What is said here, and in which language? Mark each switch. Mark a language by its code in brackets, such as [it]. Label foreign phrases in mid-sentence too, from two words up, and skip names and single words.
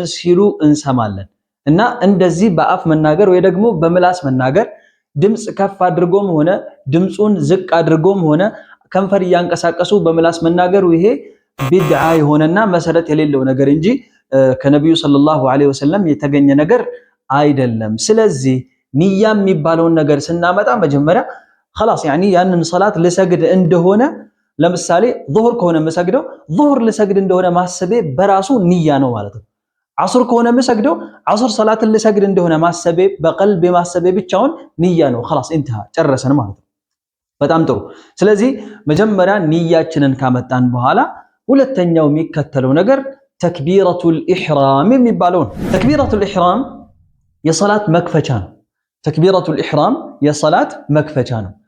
[am] ሲሉ እንሰማለን። እና እንደዚህ በአፍ መናገር ወይ ደግሞ በምላስ መናገር ድምጽ ከፍ አድርጎም ሆነ ድምጹን ዝቅ አድርጎም ሆነ ከንፈር እያንቀሳቀሱ በምላስ መናገሩ ይሄ ቢድዓ የሆነና መሰረት የሌለው ነገር እንጂ ከነብዩ [ar] صلى الله عليه وسلم [am] የተገኘ ነገር አይደለም። ስለዚህ ንያ የሚባለውን ነገር ስናመጣ መጀመሪያ [ar] خلاص يعني [am] ያንን ሶላት ልሰግድ እንደሆነ ለምሳሌ ዙህር ከሆነ መስገደው ዙህር ልሰግድ እንደሆነ ማሰቤ በራሱ ንያ ነው ማለት ነው። ዐስር ከሆነ መስገደው ዐስር ሶላትን ልሰግድ እንደሆነ ማሰቤ በቀልብ ማሰቤ ብቻውን ንያ ነው። [ar] خلاص انتهى [am] ጨረሰን ማለት ነው። በጣም ጥሩ። ስለዚህ መጀመሪያ ንያችንን ካመጣን በኋላ ሁለተኛው የሚከተለው ነገር [ar] تكبيرة الإحرام [am] የሚባለው ነው። [ar] تكبيرة الإحرام [am] የሶላት መክፈቻ ነው። [ar] تكبيرة الإحرام [am] የሶላት መክፈቻ ነው።